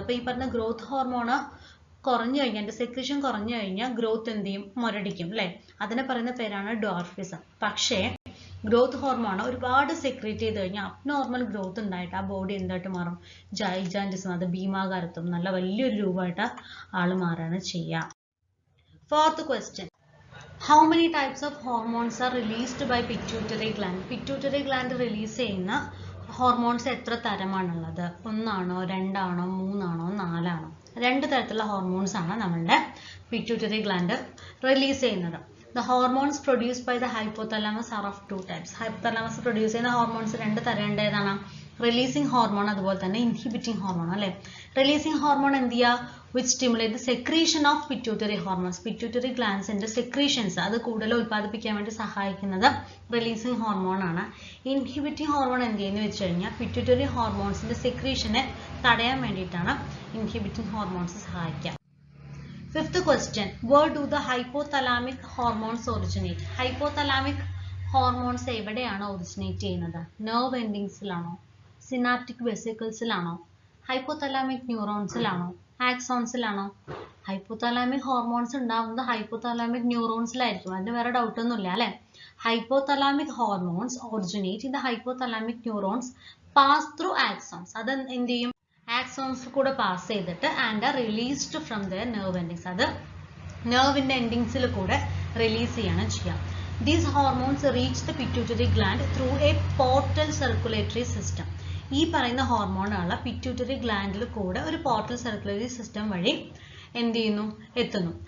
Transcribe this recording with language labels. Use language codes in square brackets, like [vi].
[ml] അപ്പോൾ ഈ പറഞ്ഞ ഗ്രോത്ത് ഹോർമോണ് കുറഞ്ഞു കഴിഞ്ഞാൽ, എൻ്റെ സെക്രീഷൻ കുറഞ്ഞു കഴിഞ്ഞാൽ ഗ്രോത്ത് എന്ത് ചെയ്യും? മുരടിക്കും അല്ലേ? അതിനെ പറയുന്ന പേരാണ് ഡ്വാർഫിസം. പക്ഷേ ഗ്രോത്ത് ഹോർമോൺ ഒരുപാട് സെക്രീറ്റ് ചെയ്ത് കഴിഞ്ഞാൽ അബ്നോർമൽ ഗ്രോത്ത് ഉണ്ടായിട്ട് ആ ബോഡി എന്തായിട്ട് മാറും? ജൈജാൻറ്റിസം, അത് ഭീമാകാരത്വം, നല്ല വലിയൊരു രൂപമായിട്ട് ആള് മാറാണ് ചെയ്യുക. [en] Fourth question, how many types of hormones are released by pituitary gland? [ml] Pituitary gland release ചെയ്യുന്ന ഹോർമോൺസ് എത്ര തരമാണുള്ളത്? ഒന്നാണോ, രണ്ടാണോ, മൂന്നാണോ, നാലാണോ? രണ്ട് തരത്തിലുള്ള ഹോർമോൺസ് ആണ് നമ്മളുടെ പിറ്റ്യൂട്ടറി ഗ്ലാൻഡ് റിലീസ് ചെയ്യുന്നത്. [en] The hormones produced by the hypothalamus are of two types. [ml] Hypothalamus produce ചെയ്യുന്ന hormones രണ്ട് തരം ഉണ്ട്. ഏതാണ്? റിലീസിങ് ഹോർമോൺ അതുപോലെ തന്നെ ഇൻഹിബിറ്റിംഗ് ഹോർമോൺ അല്ലേ. റിലീസിങ് ഹോർമോൺ എന്ത് ചെയ്യുക? [en] which stimulate the secretion of pituitary hormones. [ml] Pituitary glands ന്റെ secretions അത് കൂടുതൽ ഉൽപ്പാദിപ്പിക്കാൻ വേണ്ടി സഹായിക്കുന്നത് റിലീസിങ് ഹോർമോൺ ആണ്. ഇൻഹിബിറ്റിംഗ് ഹോർമോൺ എന്ത് ചെയ്യുന്നു വെച്ച് കഴിഞ്ഞാൽ പിറ്റ്യൂട്ടറി ഹോർമോൺസിന്റെ സെക്രീഷനെ തടയാൻ വേണ്ടിയിട്ടാണ് ഇൻഹിബിറ്റിംഗ് ഹോർമോൺസ് സഹായിക്കുക. [en] Fifth question, where do the hypothalamic hormones originate? [ml] Hypothalamic hormones എവിടെയാണ് originate ചെയ്യുന്നത്? Nerve endings-ലാണോ? Synaptic vesicles-ലാണോ? Hypothalamic neurons-ലാണോ? Axons-ലാണോ? Hypothalamic hormones ഉണ്ടാവുന്നത് hypothalamic neurons-ലായിരിക്കും. അതിന് വേറെ ഡൗട്ട് ഒന്നുമില്ല അല്ലേ? [en] Hypothalamic hormones originate in the hypothalamic neurons, pass through axons. [ml] അത് എന്ത് ചെയ്യും? ആക്സോൺസ് കൂടെ പാസ് ചെയ്തിട്ട് [en] And are released from their nerve endings. [ml] അത് നെർവിൻ്റെ എൻഡിങ്സിൽ കൂടെ റിലീസ് ചെയ്യാണ് ചെയ്യുക. [en] These hormones reach the pituitary gland through a portal circulatory system. [ml] ഈ പറയുന്ന ഹോർമോണുള്ള പിറ്റ്യൂട്ടറി ഗ്ലാൻഡിൽ കൂടെ ഒരു പോർട്ടൽ സർക്കുലേറ്ററി സിസ്റ്റം വഴി എന്ത് ചെയ്യുന്നു? എത്തുന്നു.